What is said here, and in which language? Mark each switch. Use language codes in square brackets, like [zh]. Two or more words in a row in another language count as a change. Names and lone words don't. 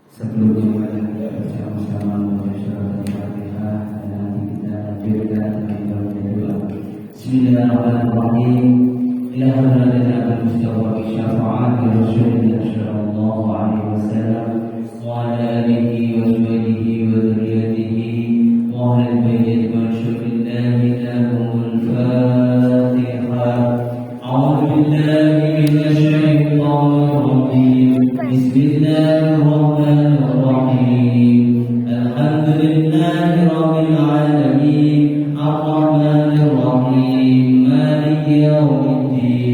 [id] Sebelumnya kita bersama-sama membaca Al-Fatihah dan nanti kita lanjutkan dengan doa. [ar] بسم الله الرحمن الرحيم. إلى حضرة المصطفى بشفاعة رسول الله صلى الله عليه وسلم وعلى آله وصحبه وذريته وأهل بيت ما شاء الله لهم الفاتحة. أعوذ بالله من الشيطان الرجيم. بسم الله الرحمن الرحيم. الحمد لله رب العالمين. الرحمن الرحيم. مالك يوم الدين.